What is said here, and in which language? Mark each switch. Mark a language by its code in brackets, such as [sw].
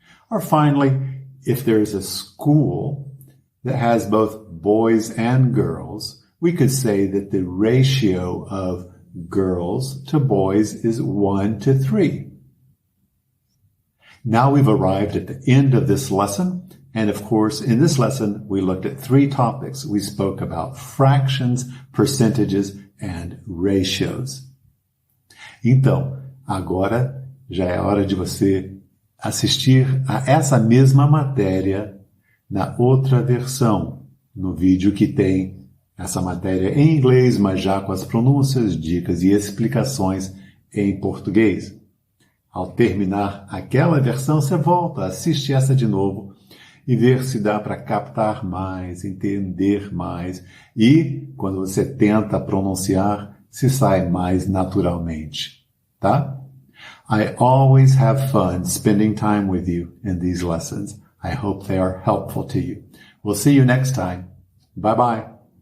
[en] Or finally, if there's a school that has both boys and girls, we could say that the ratio of girls to boys is 1:3. Now we've arrived at the end of this lesson. And of course, in this lesson, we looked at 3 topics. We spoke about fractions, percentages, and ratios. [pt] Então, agora já é hora de você assistir a essa mesma matéria na outra versão, no vídeo que tem essa matéria em inglês, mas já com as pronúncias, dicas e explicações em português. Ao terminar aquela versão, você volta, assiste essa de novo e ver se dá para captar mais, entender mais. E, quando você tenta pronunciar, se sai mais naturalmente, tá? [en] I always have fun spending time with you in these lessons. I hope they are helpful to you. We'll see you next time. Bye-bye.